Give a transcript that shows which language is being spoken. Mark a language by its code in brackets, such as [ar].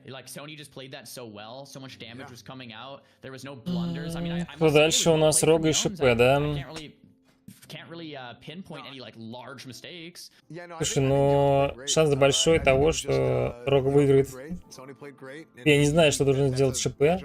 [en] Like, Sony just played that so well. So much damage was coming out. There was no blunders. I mean, [ru] Что дальше у нас Рога и ШП, да? [en] Can't really pinpoint any like large mistakes. [ru] Слушай, но шанс большой того, что Рога выиграет. Я не знаю, что должен сделать ШП.